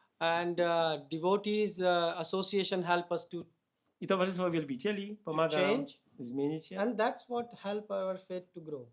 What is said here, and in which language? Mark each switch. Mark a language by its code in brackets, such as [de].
[en] and devotees association help us to [pl] i towarzystwo wielbicieli pomaga nam [en] change, [pl] zmienić się [en] and that's what help our faith to grow.